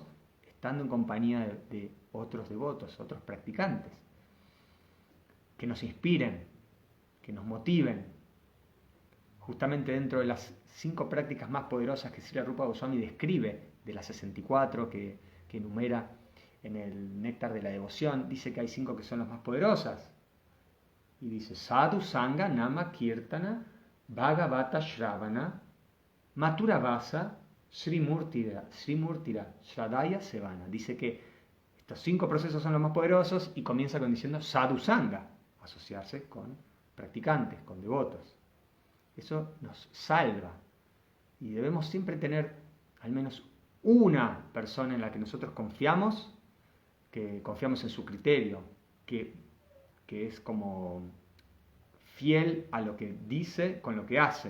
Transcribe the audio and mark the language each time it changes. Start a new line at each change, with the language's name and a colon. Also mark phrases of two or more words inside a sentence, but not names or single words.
Spanish: Estando en compañía de otros devotos, otros practicantes, que nos inspiren, que nos motiven. Justamente dentro de las 5 prácticas más poderosas que Srila Rupa Goswami describe, de las 64 que enumera en el Néctar de la Devoción, dice que hay 5 que son las más poderosas. Y dice,
Sanskrit: Sadhu Sangha Nama Kirtana Bhagavata Shravana Mathura Vasa Srimurtira Shradaya Sevana.
Spanish: Dice que estos 5 procesos son los más poderosos y comienza diciendo
Sanskrit: Sadhu Sangha,
Spanish: asociarse con practicantes, con devotos. Eso nos salva y debemos siempre tener al menos una persona en la que nosotros confiamos, que confiamos en su criterio, que es como fiel a lo que dice con lo que hace.